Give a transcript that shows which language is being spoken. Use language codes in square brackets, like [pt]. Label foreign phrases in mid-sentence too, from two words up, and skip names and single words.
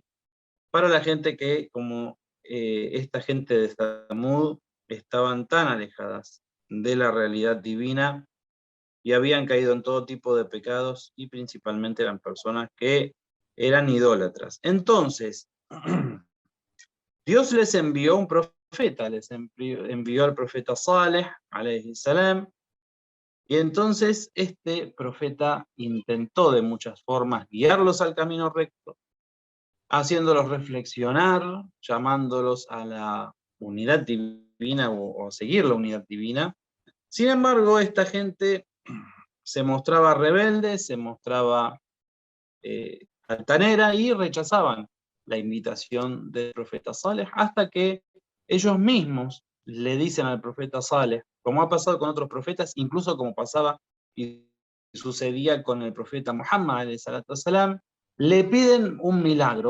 [es] Para la gente que, como esta gente de Thamud, estaban tan alejadas de la realidad divina y habían caído en todo tipo de pecados, y principalmente eran personas que eran idólatras. Entonces, Dios les envió un profeta, les envió al profeta Saleh, [ar] عليه السلام, [es] y entonces este profeta intentó de muchas formas guiarlos al camino recto, haciéndolos reflexionar, llamándolos a la unidad divina o a seguir la unidad divina. Sin embargo, esta gente se mostraba rebelde, se mostraba altanera y rechazaban la invitación del profeta Saleh, hasta que ellos mismos le dicen al profeta Saleh, como ha pasado con otros profetas, incluso como pasaba y sucedía con el profeta Muhammad, salam, le piden un milagro.